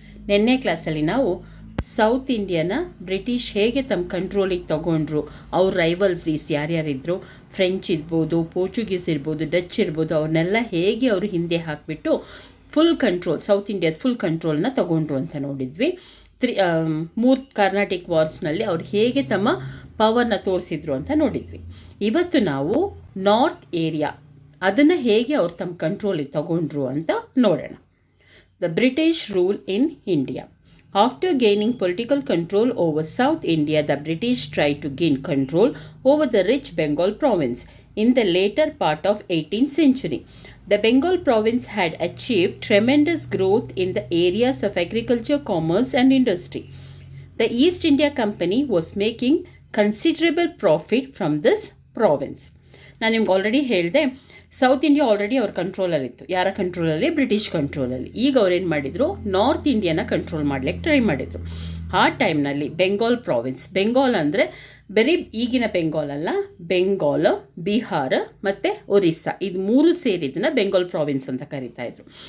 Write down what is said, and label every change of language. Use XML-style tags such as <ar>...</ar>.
<kn>ನೆನ್ನೆ ಕ್ಲಾಸಲ್ಲಿ ನಾವು ಸೌತ್ ಇಂಡಿಯಾನ ಬ್ರಿಟಿಷ್ ಹೇಗೆ ತಮ್ಮ ಕಂಟ್ರೋಲಿಗೆ ತಗೊಂಡ್ರು, ಅವ್ರ ರೈವಲ್ರೀಸ್ ಯಾರ್ಯಾರಿದ್ರು, ಫ್ರೆಂಚ್ ಇರ್ಬೋದು, ಪೋರ್ಚುಗೀಸ್ ಇರ್ಬೋದು, ಡಚ್ ಇರ್ಬೋದು, ಅವ್ರನ್ನೆಲ್ಲ ಹೇಗೆ ಅವರು ಹಿಂದೆ ಹಾಕಿಬಿಟ್ಟು ಫುಲ್ ಕಂಟ್ರೋಲ್, ಸೌತ್ ಇಂಡಿಯಾದ ಫುಲ್ ಕಂಟ್ರೋಲ್ನ ತಗೊಂಡ್ರು ಅಂತ ನೋಡಿದ್ವಿ. ಮೂರು ಕಾರ್ನಾಟಿಕ್ ವಾರ್ಸ್ನಲ್ಲಿ ಅವ್ರು ಹೇಗೆ ತಮ್ಮ ಪವರ್ನ ತೋರಿಸಿದ್ರು ಅಂತ ನೋಡಿದ್ವಿ. ಇವತ್ತು ನಾವು ನಾರ್ತ್ ಏರಿಯಾ ಅದನ್ನು ಹೇಗೆ ಅವ್ರು ತಮ್ಮ ಕಂಟ್ರೋಲಿಗೆ ತಗೊಂಡ್ರು ಅಂತ ನೋಡೋಣ.</kn> <en>The British rule in India. After gaining political control over South India, the British tried to gain control over the rich Bengal province in the later part of 18th century. The Bengal province had achieved tremendous growth in the areas of agriculture, commerce and industry. The East India Company was making considerable profit from this province.</en> <kn>ನಾನು ನಿಮ್ಗೆ already ಹೇಳಿದೆ, south India already ಅವ್ರ ಕಂಟ್ರೋಲಲ್ಲಿತ್ತು. ಯಾರ ಕಂಟ್ರೋಲಲ್ಲಿ? British ಕಂಟ್ರೋಲಲ್ಲಿ. ಈಗ ಅವ್ರೇನು ಮಾಡಿದರು, north ಇಂಡಿಯಾನ control ಮಾಡಲಿಕ್ಕೆ try ಮಾಡಿದರು. ಆ ಟೈಮ್ನಲ್ಲಿ ಬೆಂಗಾಲ್ ಪ್ರಾವಿನ್ಸ್, ಬೆಂಗಾಲ್ ಅಂದರೆ ಬರೀ ಈಗಿನ ಬೆಂಗಾಲ್ ಅಲ್ಲ, ಬೆಂಗಾಲ್, ಬಿಹಾರ ಮತ್ತು ಒರಿಸ್ಸಾ, ಇದು ಮೂರು ಸೇರಿದನ್ನ ಬೆಂಗಾಲ್ ಪ್ರಾವಿನ್ಸ್ ಅಂತ ಕರಿತಾ ಇದ್ರು.</kn>